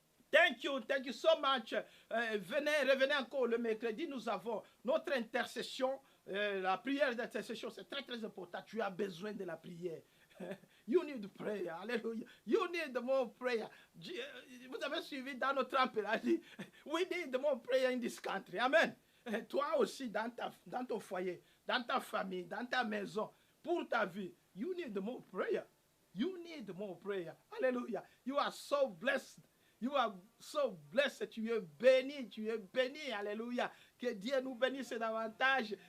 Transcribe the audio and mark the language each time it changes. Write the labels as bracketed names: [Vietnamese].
[English] Thank you so much. [French] Revenez encore le mercredi, nous avons notre intercession. La prière d'intercession, c'est très très important. Tu as besoin de la prière. [English] You need prayer. [French] Alléluia. [English] You need more prayer. [French] Vous avez suivi dans notre appel. Il a dit, [English] we need more prayer in this country. Amen. [French] Toi aussi, dans ton foyer, dans ta famille, dans ta maison, pour ta vie, [English] you need more prayer. You need more prayer. Alléluia. You are so blessed. You are so blessed. [French] Tu es béni. Tu es béni. Alléluia. Que Dieu nous bénisse davantage.